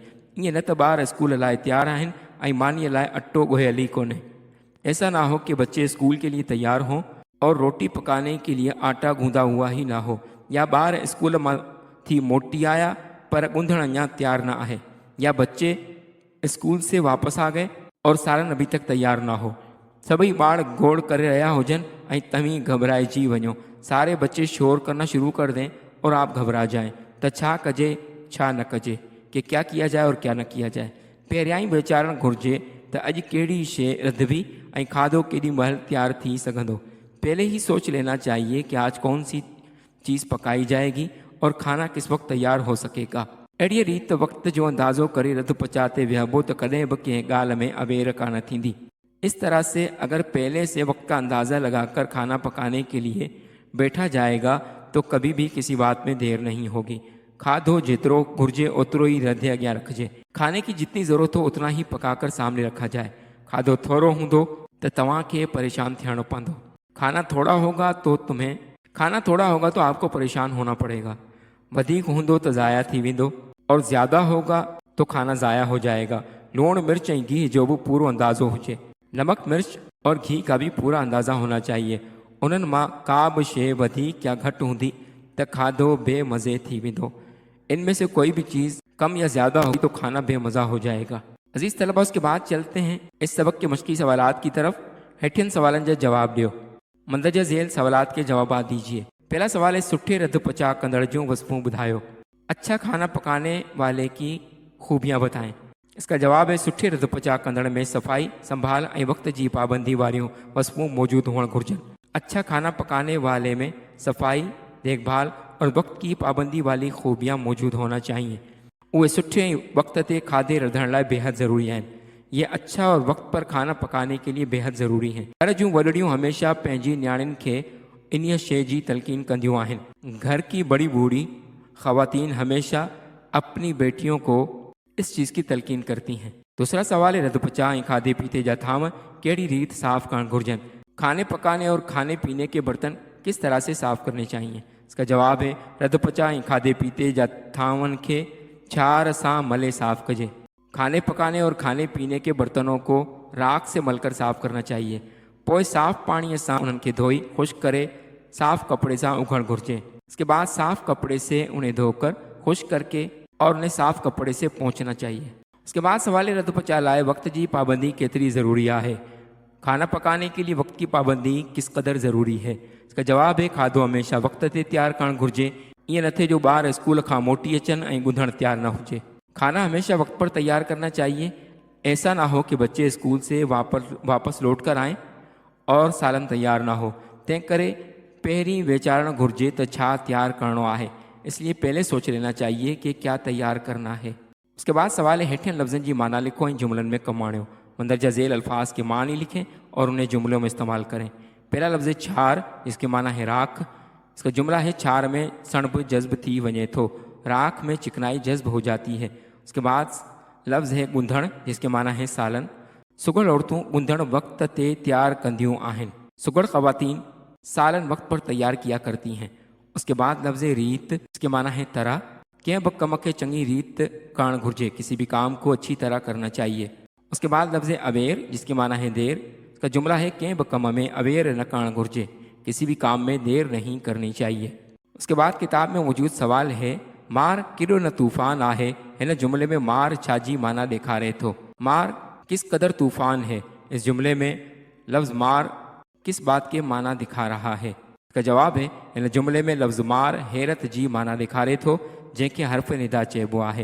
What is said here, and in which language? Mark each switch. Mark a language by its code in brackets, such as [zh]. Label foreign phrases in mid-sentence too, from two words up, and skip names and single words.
[sd] ईअं न त ॿार स्कूल लाइ तैयार आहिनि ऐं मानीअ लाइ अटो ॻोहे हली कोन्हे। [ur] ایسا نہ ہو کہ بچے اسکول کے لیے تیار ہوں اور روٹی پکانے کے لیے آٹا گوندھا ہوا ہی نہ ہو, [sd] या ॿार स्कूल मां थी मोटी आया पर ॻुंधण अञा तैयार न आहे, [ur] یا بچے اسکول سے واپس آ گئے اور سالن ابھی تک تیار نہ ہو. [sd] सभई ॿार गोड़ करे रहिया हुजनि ऐं तव्हीं घबराइजी वञो, [ur] سارے بچے شور کرنا شروع کر دیں اور آپ گھبرا جائیں [sd] त छा कजे छा न कजे, [ur] کہ کیا کیا جائے اور کیا نہ کیا جائے. [sd] पहिरियां ई वीचारणु घुरिजे त अॼु कहिड़ी शइ रधबी ऐं खाधो केॾी महिल तैयार थी सघंदो। [ur] پہلے ہی سوچ لینا چاہیے کہ آج کون سی چیز پکائی جائے گی اور کھانا کس وقت تیار ہو سکے گا. [sd] अहिड़ी रीत वक्त जो अंदाज़ो करे रध पचाते विहबो त कॾहिं बि कंहिं ॻाल्हि में अवेर कान थींदी। [ur] اس طرح سے اگر پہلے سے وقت کا اندازہ لگا کر کھانا پکانے کے لیے بیٹھا جائے گا تو کبھی بھی کسی بات میں دیر نہیں ہوگی. [sd] खाधो जेतिरो घुरिजे ओतिरो ही रधे अॻियां रखिजे। [ur] کھانے کی جتنی ضرورت ہو اتنا ہی پکا کر سامنے رکھا جائے. [sd] खाधो थोरो हूंदो त तव्हांखे परेशान थियणो पवंदो। [ur] کھانا تھوڑا ہوگا تو آپ کو پریشان ہونا پڑے گا. [sd] वधीक हूंदो त ज़ाया थी वेंदो [ur] اور زیادہ ہوگا تو کھانا ضائع ہو جائے گا. [sd] लूण मिर्च ऐं घी जो भी पूरो अंदाज़ो हुजे। [ur] نمک مرچ اور گھی کا بھی پورا اندازہ ہونا چاہیے. [sd] उन्हनि मां का बि शइ वधीक या घटि हूंदी त खाधो बेमज़े थी वेंदो। [ur] ان میں سے کوئی بھی چیز کم یا زیادہ ہوگی تو کھانا بے مزہ ہو جائے گا. عزیز طلبہ، اس کے بعد چلتے ہیں اس سبق کے مشقی سوالات کی طرف. [sd] हेठियन सवालन जा जवाब ॾियो। [ur] مندرجہ ذیل سوالات کے جواب دیجیے. پہلا سوال ہے, [sd] सुठे रध पचा कंदड़ जूं वस्फूं ॿुधायो। [ur] اچھا کھانا پکانے والے کی خوبیاں بتائیں. اس کا جواب ہے, [sd] सुठे रध पचा कंदड़ में सफ़ाई संभाल ऐं वक्त जी पाबंदी वारियूं वस्फूं मौजूदु हुअणु घुरिजनि। [ur] اچھا کھانا پکانے والے میں صفائی، دیکھ بھال اور وقت کی پابندی والی خوبیاں موجود ہونا چاہیے. [sd] उहे सुठे वक्त ते खाधे रधण लाइ बेहद ज़रूरी आहिनि। [ur] یہ اچھا اور وقت پر کھانا پکانے کے لیے بے حد ضروری ہیں. [sd] घर जूं वॾड़ियूं हमेशा पंहिंजी न्याणियुनि खे इन शइ जी तलकीन कंदियूं आहिनि। [ur] گھر کی بڑی بوڑھی خواتین ہمیشہ اپنی بیٹیوں کو اس چیز کی تلقین کرتی ہیں. دوسرا سوال ہے, [sd] रध पचा ऐं खाधे पीते जा थांव कहिड़ी रीत साफ़ करणु घुरिजनि। [ur] کھانے پکانے اور کھانے پینے کے برتن کس طرح سے صاف کرنے چاہییں. اس کا جواب ہے, [sd] रध पचा ऐं खाधे पीते जा थांवनि खे छार सां मले साफ़ कजे। [ur] کھانے پکانے اور کھانے پینے کے برتنوں کو راکھ سے مل کر صاف کرنا چاہیے. [sd] पोइ साफ़ पाणीअ सां उन्हनि खे धोई खुश्क करे साफ़ कपड़े सां उघणु घुरिजे। [ur] اس کے بعد صاف کپڑے سے انہیں دھو کر خشک کر کے اور انہیں صاف کپڑے سے پونچھنا چاہیے. اس کے بعد سوال ہے, [sd] रध पचा लाइ वक्त जी पाबंदी केतिरी ज़रूरी है। [ur] کھانا پکانے کے لیے وقت کی پابندی کس قدر ضروری ہے. اس کا جواب ہے, [sd] खाधो हमेशा वक्त ते तैयार करणु घुरिजे। ईअं न थिए जो ॿार स्कूल खां मोटी अचनि ऐं ॻुंधण तैयार न हुजे। [ur] کھانا ہمیشہ وقت پر تیار کرنا چاہیے۔ ایسا نہ ہو کہ بچے اسکول سے واپس لوٹ کر آئیں اور سالن تیار نہ ہو. [sd] तंहिं करे पहिरीं वीचारणु घुरिजे त छा तैयार करणो आहे। [ur] اس لیے پہلے سوچ لینا چاہیے کہ کیا تیار کرنا ہے. اس کے بعد سوال ہے, [sd] हेठियन लफ्ज़नि जी माना लिखो ऐं जुमलनि में कमु आणियो। [ur] مندرجہ ذیل الفاظ کے معنی لکھیں اور انہیں جملوں میں استعمال کریں. پہلا لفظ ہے چھار، جس کے معنی ہے راکھ۔ اس کا جملہ ہے, [sd] छार में सणब जज्ब थी वञे थो, [ur] راکھ میں چکنائی جذب ہو جاتی ہے. اس کے بعد لفظ ہے ڳنڌڻ، جس کے معنی ہے سالن. [sd] सुगड़ औरतूं ॻुंधण वक्त ते तैयार कंदियूं आहिनि। [ur] سگھڑ خواتین سالن وقت پر تیار کیا کرتی ہیں. اس کے بعد لفظ ریت، اس کے معنی ہے طرح. [sd] कंहिं बि कम खे चङी रीत करणु घुरिजे। [ur] کسی بھی کام کو اچھی طرح کرنا چاہیے۔ اس کے بعد لفظ اویر، جس کے معنی ہے دیر. اس کا جملہ ہے, [sd] कंहिं बि कम में अवेर न करणु घुरिजे। [ur] کسی بھی کام میں دیر نہیں کرنی چاہیے. اس کے بعد کتاب میں موجود سوال ہے, [sd] मार केॾो न तूफ़ान आहे। हिन जुमले में मार छाजी माना ॾेखारे थो। [ur] مار کس قدر طوفان ہے. اس جملے میں لفظ مار کس بات کے معنی دکھا رہا ہے. اس کا جواب ہے, [sd] हिन जुमले में लफ्ज़ मार हैरत जी माना ॾेखारे थो, जंहिंखे हर्फ़ निदा चइबो आहे।